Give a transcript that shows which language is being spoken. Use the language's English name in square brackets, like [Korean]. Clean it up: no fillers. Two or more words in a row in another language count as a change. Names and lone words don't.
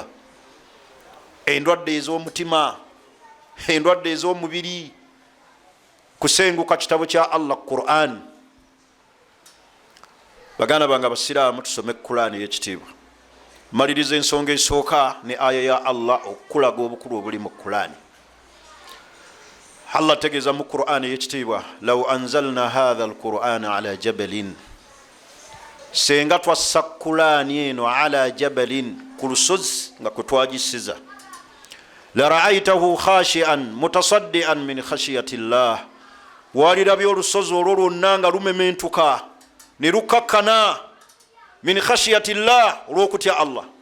[Ganda] Endwadde ez'omutima, endwadde ez'omubiri, kusenguka kitabo kya Allah Qur'an. Baganda bange abasiraamu tusome Qur'an y'ekitiibwa. Maliriza ensonga esooka ne aya ya Allah okulaga obukulu obuli mu Qur'an. Allah tegeeza mu Qur'an y'ekitiibwa, [Arabic] لو أنزلنا هذا القرآن على جبل, [Ganda] senga twassa Qur'an eno [Arabic] على جبل, [Ganda] ku lusozi nga kwe twagisiza, [Arabic] لرأيته خاشعا متصدعا من خشية الله, [Ganda] walirabye olusozi olwo lwonna nga lumementuka ne lukakkana [Arabic] من خشية الله, [Ganda] olw'okutya Allah.